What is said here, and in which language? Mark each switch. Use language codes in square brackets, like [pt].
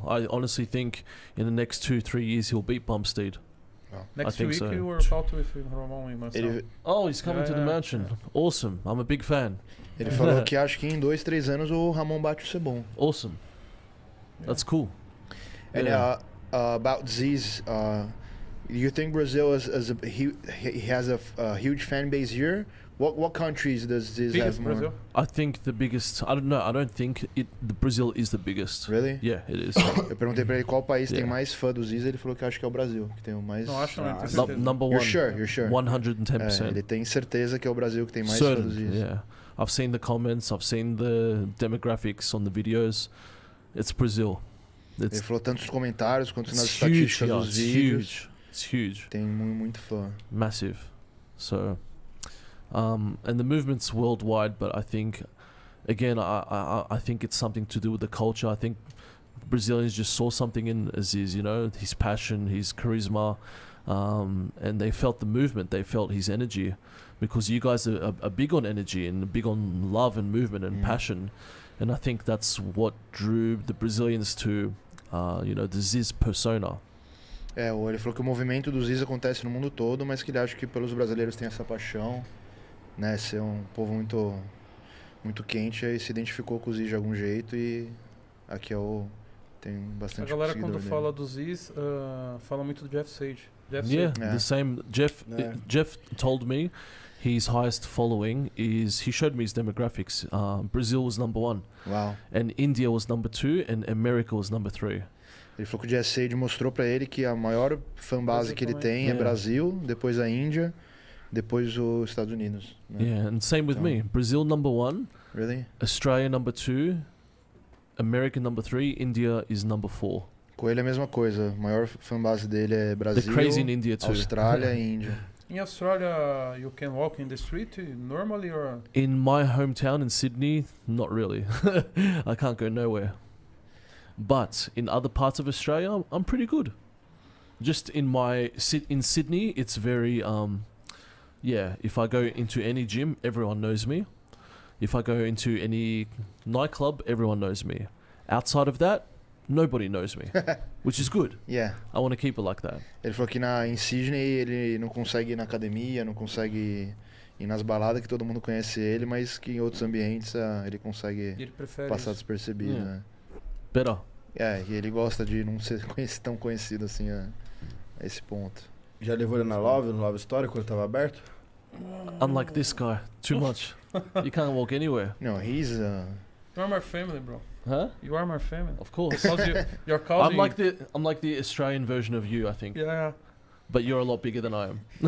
[en] I honestly think in the next 2-3 years he'll beat Bumstead. Next I think week so. you work out with Ramon in Marcel. Oh, he's coming to the mansion. Awesome. I'm a big fan. [pt] Ele falou que acho que em 2-3 anos o Ramon bate o Sebon. [en] Awesome. That's cool. And about Zyzz, you think Brazil he has a huge fan base here? What countries does Zyzz have more? Brazil. I think the biggest. I don't know. I don't think Brazil is the biggest. Really? Yeah, it is. [pt] Eu perguntei pra ele qual país tem mais fã do Zyzz, ele falou que acho que é o Brasil, que tem o mais. Não acho, não. Tenho certeza. [en] Number one. You're sure? 110%. [pt] Ele tem certeza que é o Brasil que tem mais fã do [en] Certain. [pt] Zyzz. [en] Yeah, I've seen the comments. I've seen the demographics on the videos. It's Brazil. [pt] Ele falou tanto nos comentários quanto nas [en] It's huge. [pt] estatísticas [en] Yeah, [pt] dos [en] it's [pt] vídeos. [en] huge. It's huge. [pt] Tem muito fã. [en] Massive. So, and the movement's worldwide, but I think, again, I think it's something to do with the culture. I think Brazilians just saw something in Zyzz, you know, his passion, his charisma, and they felt the movement. They felt his energy, because you guys are big on energy and big on love and movement and passion, and I think that's what drew the Brazilians to, the Zyzz persona. [pt] Ele falou que o movimento do Zyzz acontece no mundo todo, mas que ele acha que pelos brasileiros tem essa paixão, né? Ser um povo muito, muito quente, aí se identificou com o Zyzz de algum jeito e aqui tem bastante A galera quando dele. fala do Zyzz, fala muito do Jeff Sage. [en] The same. Jeff told me his highest following he showed me his demographics. Brazil was number 1. [pt] Uau. [en] And India was number 2 and America was number 3. [pt] Ele falou que o Jeff Sage mostrou pra ele que a maior fanbase que ele tem é Brasil, depois a Índia, depois os Estados Unidos. Né? [en] Yeah, and same with me. Brazil number 1, Really? Australia number 2, America number 3, India is number 4. [pt] Com ele é a mesma coisa. A maior fanbase dele é Brasil, [en] They're crazy in India too. [pt] Austrália e Índia. [en] In Australia, you can walk in the street normally, or In my hometown in Sydney, not really. I can't go nowhere. But in other parts of Australia, I'm pretty good. Just in Sydney, it's very yeah. If I go into any gym, everyone knows me. If I go into any nightclub, everyone knows me. Outside of that, nobody knows me, which is good. Yeah. I want to keep it like that. [pt] Ele falou que em Sydney ele não consegue ir na academia, não consegue ir nas baladas que todo mundo conhece ele, mas que em outros ambientes ele consegue ele prefere passar isso. despercebido, né? [en] Better. [pt] E ele gosta de não ser tão conhecido assim a esse ponto. Já levou ele no Love Story, quando tava aberto? [en] Unlike this guy, too much. You can't walk anywhere. No, he's You are my family, bro. Huh? You are my family. Of course. Because you're causing... I'm like the Australian version of you, I think. Yeah. But you're a lot bigger than I am.